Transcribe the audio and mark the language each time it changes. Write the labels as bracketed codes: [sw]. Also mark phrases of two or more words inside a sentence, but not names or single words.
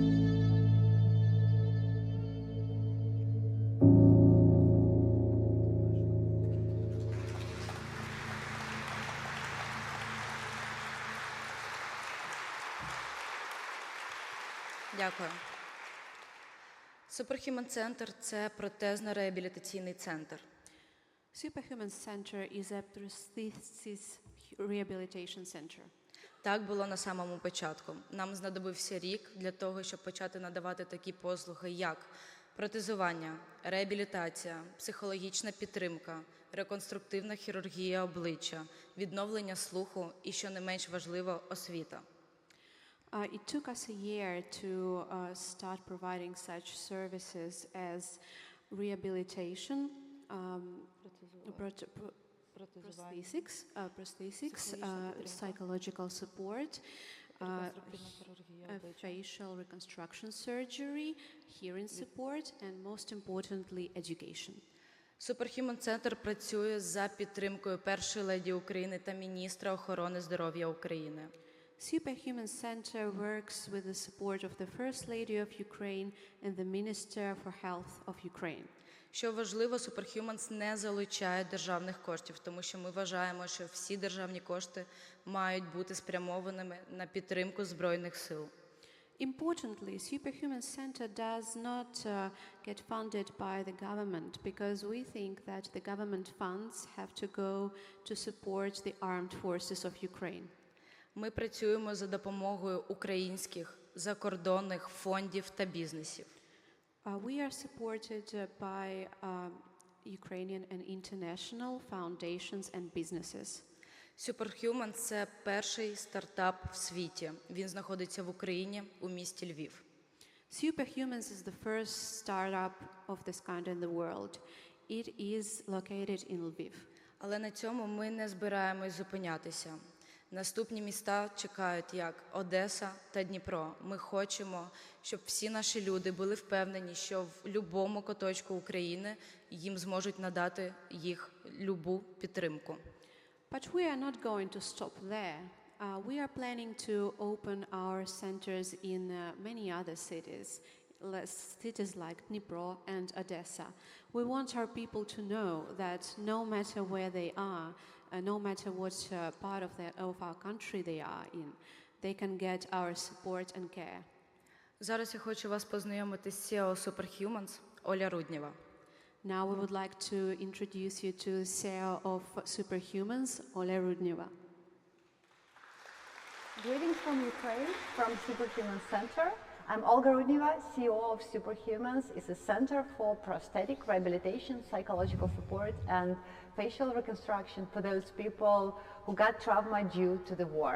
[uk] Дякую. Superhuman Center – це протезно-реабілітаційний центр. [en] Superhuman Center is a prosthesis rehabilitation center. [uk] Так було на самому початку. Нам знадобився рік для того, щоб почати надавати такі послуги, як протезування, реабілітація, психологічна підтримка, реконструктивна хірургія обличчя, відновлення слуху і, що не менш важливо, освіта. [en] It took us a year to start providing such services as rehabilitation, prosthetics, psychological support, facial reconstruction surgery, hearing support, and most importantly, education. [uk] Superhuman Center працює за підтримкою першої леді України та міністра охорони здоров'я України. [en] Superhuman Center works with the support of the First Lady of Ukraine and the Minister for Health of Ukraine. [uk] Що важливо, Superhumans не залучає державних коштів, тому що ми вважаємо, що всі державні кошти мають бути спрямованими на підтримку Збройних сил. [en] Importantly, Superhuman Center does not get funded by the government because we think that the government funds have to go to support the armed forces of Ukraine. [uk] Ми працюємо за допомогою українських, закордонних фондів та бізнесів. [en] We are supported by Ukrainian and international foundations and businesses. [uk] Superhuman – це перший стартап в світі. Він знаходиться в Україні, у місті Львів. [en] Superhumans is the first startup of this kind in the world. It is located in Lviv. [uk] Але на цьому ми не збираємось зупинятися. Наступні міста чекають як Одеса та Дніпро. Ми хочемо, щоб всі наші люди були впевнені, що в будь-якому куточку України їм зможуть надати їх любу підтримку. [en] But we are not going to stop there. We are planning to open our centers in many other cities like Dnipro and Odessa. We want our people to know that no matter where they are, no matter what part of our country they are in, they can get our support and care. [uk] Зараз я хочу вас познайомити з CEO Superhumans Оля Руднєва. [en] Now we would like to introduce you to CEO of Superhumans, Oля Rudneva. Greetings from Ukraine, from Superhuman Center. I'm Olga Rudneva, CEO of Superhumans. It's a center for prosthetic rehabilitation, psychological support, and facial reconstruction for those people who got trauma due to the war.